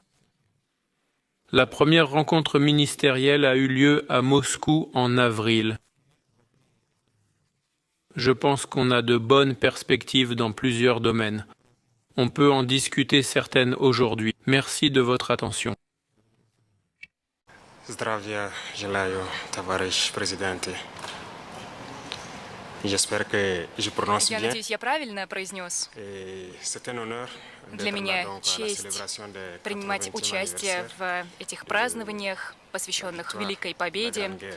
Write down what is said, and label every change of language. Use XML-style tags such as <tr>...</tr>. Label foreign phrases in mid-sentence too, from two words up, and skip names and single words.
<fr>La première rencontre ministérielle a eu lieu à Moscou en avril. Je pense qu'on a de bonnes perspectives dans plusieurs domaines. On peut en discuter certaines aujourd'hui. Merci de votre attention.</fr> <ru>Zdravia желаю, товарищ президенте. Я надеюсь, я правильно произнес. Для меня честь принимать участие в этих празднованиях, посвященных Великой Победе.</ru>